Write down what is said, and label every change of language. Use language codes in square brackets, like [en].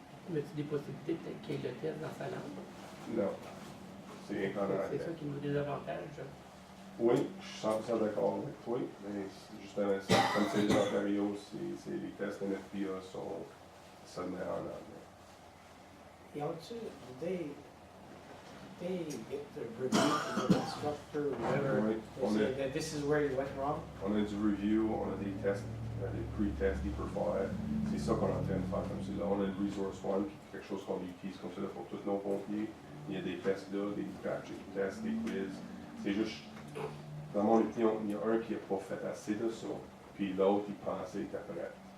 [fr] Mais tu des possibilités peut-être qu'il y ait le test dans sa langue? non, c'est en anglais. C'est ça qui nous désavantage. Oui, je suis 100% d'accord avec toi, mais justement, comme c'est les Ontario, les tests NFPA sont seulement en anglais. [en] Et also, did they get the review from the instructor or whatever? [fr] Oui, [en] They say that this is where you went wrong? [fr] On a du review, on a des tests, des pre-tests qu'ils peuvent faire. C'est ça qu'on est en train de faire comme ça. On a le Resource One, qui est quelque chose qu'on utilise comme ça là, pour tous nos pompiers. Il y a des tests là, des project tests, des quiz. C'est juste, dans mon opinion, il y a un qui n'a pas fait assez de ça, puis l'autre, il pensait qu'il était prêt.